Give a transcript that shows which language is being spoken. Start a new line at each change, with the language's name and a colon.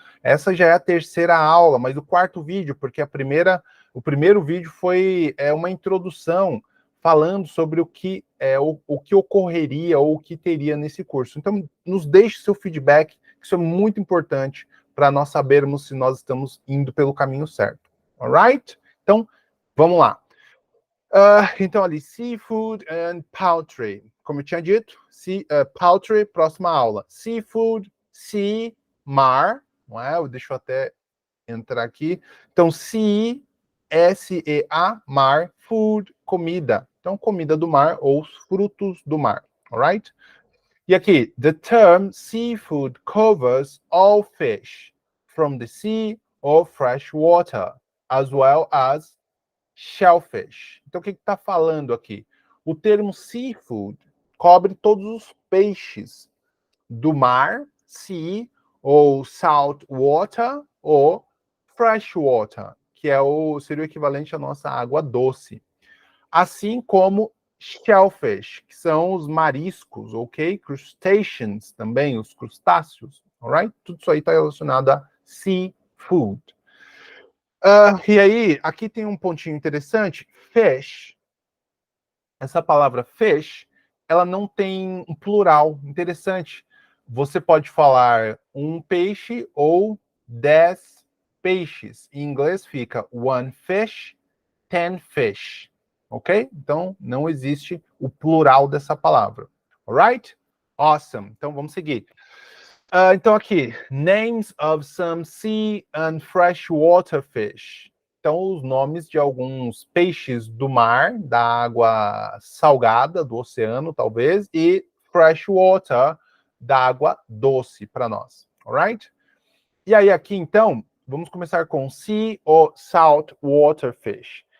Portuguese: Essa já é a terceira aula, mas o quarto vídeo, porque o primeiro vídeo foi uma introdução falando sobre o que ocorreria ou o que teria nesse curso. Então, nos deixe seu feedback, que isso é muito importante para nós sabermos se nós estamos indo pelo caminho certo.
English: Alright?
Portuguese: Então, vamos lá. Então, ali,
English: seafood and poultry.
Portuguese: Como eu tinha dito, poultry, próxima aula. Seafood, sea, mar, não é? Deixa eu até entrar aqui. Então, sea, S-E-A, mar, food, comida. Então, comida do mar ou os frutos do mar,
English: alright?
Portuguese: E aqui,
English: the term seafood covers all fish from the sea or fresh water, as well as shellfish.
Portuguese: Então, o que está falando aqui? O termo seafood cobre todos os peixes do mar, sea, ou
English: salt water,
Portuguese: ou
English: fresh water,
Portuguese: que seria o equivalente à nossa água doce. Assim como shellfish, que são os mariscos, ok? Crustaceans também, os crustáceos,
English: alright?
Portuguese: Tudo isso aí está relacionado a seafood. E aí, aqui tem um pontinho interessante. Fish. Essa palavra fish, ela não tem um plural. Interessante. Você pode falar um peixe ou 10 peixes. Em inglês fica
English: one fish, 10 fish.
Portuguese: Ok? Então, não existe o plural dessa palavra.
English: Alright? Awesome.
Portuguese: Então, vamos seguir. Então aqui,
English: names of some sea and freshwater fish.
Portuguese: Então, os nomes de alguns peixes do mar, da água salgada, do oceano, talvez, e freshwater, da água doce para nós,
English: alright?
Portuguese: E aí aqui, então, vamos começar com sea ou
English: saltwater fish.